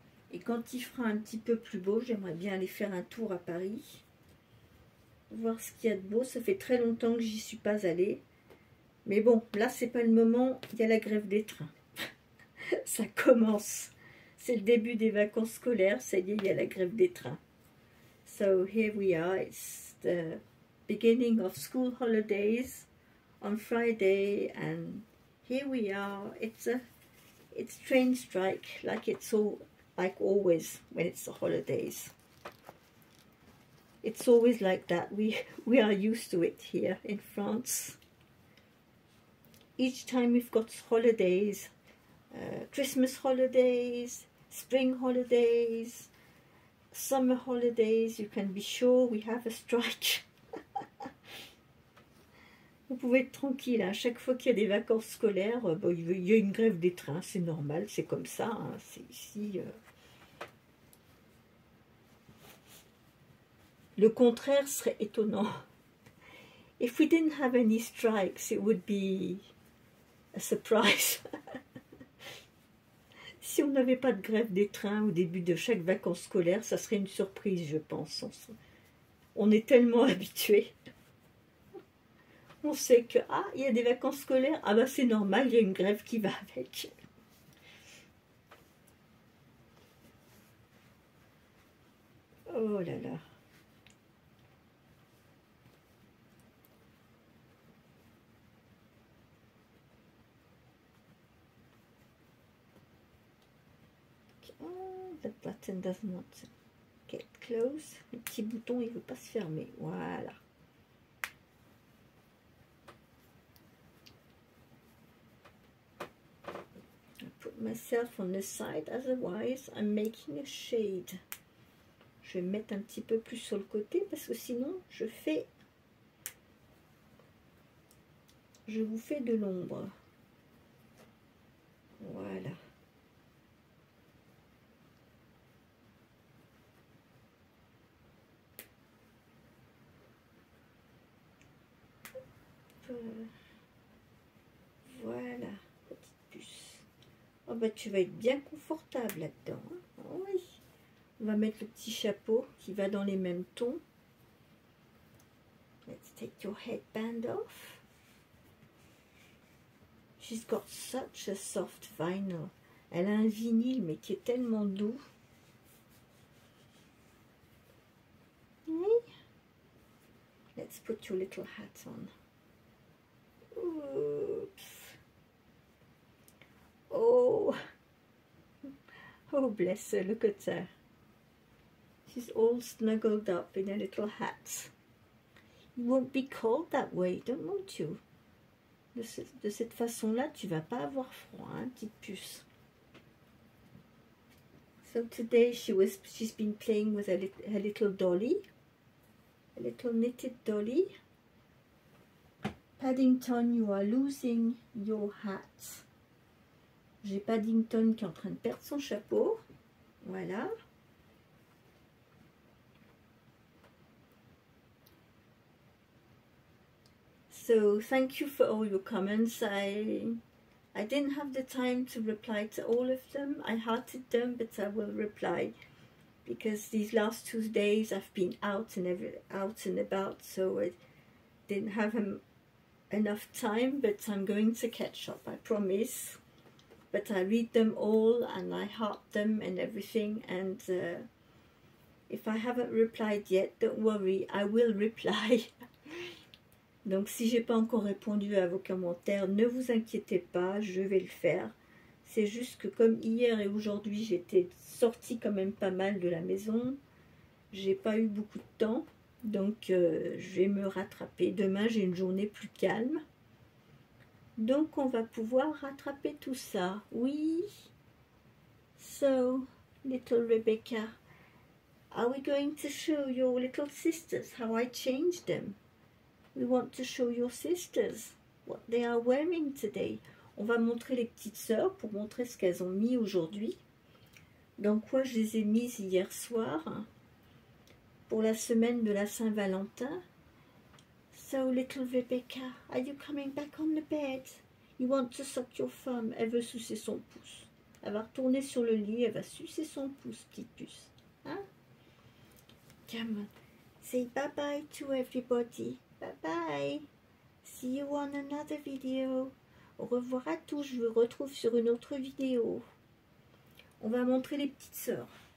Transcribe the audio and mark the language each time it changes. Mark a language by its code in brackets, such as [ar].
[fr] Et quand il fera un petit peu plus beau, j'aimerais bien aller faire un tour à Paris. Voir ce qu'il y a de beau. Ça fait très longtemps que j'y suis pas allée. Mais bon, là, c'est pas le moment. Il y a la grève des trains. Ça commence. C'est le début des vacances scolaires. Ça y est, il y a la grève des trains. [en] So here we are. It's the beginning of school holidays on Friday. And here we are. It's train strike like it's all... like always when it's the holidays. It's always like that. We are used to it here in France. Each time we've got holidays, Christmas holidays, spring holidays, summer holidays, you can be sure we have a strike. [fr] Vous pouvez être tranquille, hein. Chaque fois qu'il y a des vacances scolaires, bon, il y a une grève des trains, c'est normal, c'est comme ça, hein. C'est ici. Le contraire serait étonnant. [en] If we didn't have any strikes, it would be a surprise. [fr] Si on n'avait pas de grève des trains au début de chaque vacances scolaires, ça serait une surprise, je pense. On est tellement habitués. On sait que, ah, il y a des vacances scolaires, ah bah c'est normal, il y a une grève qui va avec. Oh là là. [en] Oh, the button does not get close. [fr] Le petit bouton, il ne veut pas se fermer. Voilà. [en] Put myself on the side, otherwise I'm making a shade. [fr] Je vais me mettre un petit peu plus sur le côté parce que sinon je vous fais de l'ombre. Voilà. Voilà, petite puce. Oh bah tu vas être bien confortable là-dedans. Hein. Oh oui. On va mettre le petit chapeau qui va dans les mêmes tons. [en] Let's take your headband off. She's got such a soft vinyl. [fr] Elle a un vinyle mais qui est tellement doux. Oui. [en] Let's put your little hat on. Oops. Oh. Oh bless her, look at her. She's all snuggled up in a little hat. You won't be cold that way, won't you? [fr] De cette façon-là, tu vas pas avoir froid, hein, petite puce. [en] So today she's been playing with her little dolly, a little knitted dolly. Paddington, you are losing your hat. [fr] J'ai Paddington qui est en train de perdre son chapeau. Voilà. [en] So thank you for all your comments. I didn't have the time to reply to all of them. I hearted them, but I will reply because these last 2 days I've been out and about, so I didn't have enough time. But I'm going to catch up, I promise. But I read them all and I heart them and everything. And if I haven't replied yet, don't worry, I will reply. [fr] Donc si j'ai pas encore répondu à vos commentaires, ne vous inquiétez pas, je vais le faire. C'est juste que comme hier et aujourd'hui, j'étais sortie quand même pas mal de la maison. J'ai pas eu beaucoup de temps, donc je vais me rattraper. Demain, j'ai une journée plus calme. Donc on va pouvoir rattraper tout ça. Oui. [en] So, little Rebecca, are we going to show your little sisters how I changed them? We want to show your sisters what they are wearing today. [fr] On va montrer les petites sœurs pour montrer ce qu'elles ont mis aujourd'hui. Dans quoi je les ai mises hier soir pour la semaine de la Saint-Valentin. [en] So, little Rebecca, are you coming back on the bed? You want to suck your thumb? [fr] Elle veut sucer son pouce. Elle va retourner sur le lit, elle va sucer son pouce, petite puce. [en] Hein? Come on. Say bye-bye to everybody. Bye-bye. See you on another video. [fr] Au revoir à tous. Je vous retrouve sur une autre vidéo. On va montrer les petites sœurs.